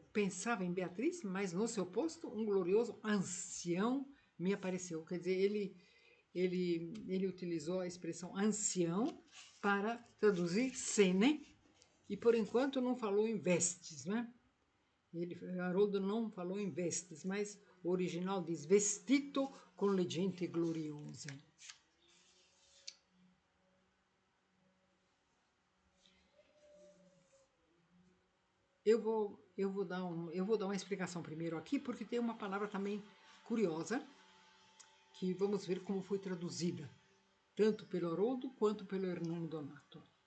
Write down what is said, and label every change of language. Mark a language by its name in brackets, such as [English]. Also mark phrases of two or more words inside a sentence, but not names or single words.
[Portuguese] Pensava em Beatriz, mas no seu posto um glorioso ancião me apareceu. Quer dizer, ele utilizou a expressão ancião para traduzir sene e por enquanto não falou em vestes, né? Haroldo não falou em vestes, mas o original diz [Italian] vestito con le genti gloriose. [Portuguese] Eu vou dar uma explicação primeiro aqui, porque tem uma palavra também curiosa, que vamos ver como foi traduzida, tanto pelo Haroldo quanto pelo Hernani Donato.